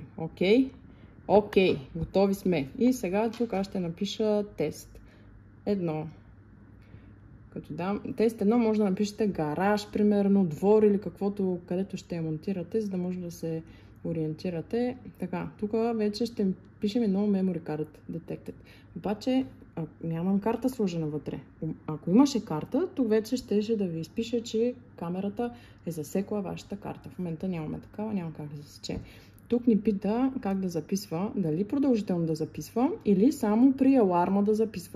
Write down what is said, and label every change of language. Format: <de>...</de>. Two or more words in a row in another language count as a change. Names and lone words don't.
<bg>Окей. Готови сме. И сега тук аз ще напиша тест 1. Като дам тест 1, може да напишете гараж, примерно, двор или каквото, където ще я монтирате, за да може да се ориентирате. Така, тук вече ще пишем едно</bg> <en>memory card detected.</en> <bg>Обаче, нямам карта сложена вътре. Ако имаше карта, тук вече ще да ви изпише, че камерата е засекла вашата карта. В момента нямаме такава, няма как да засече. Тук ни пита как да записва, дали продължително да записва или само при аларма да записва.</bg>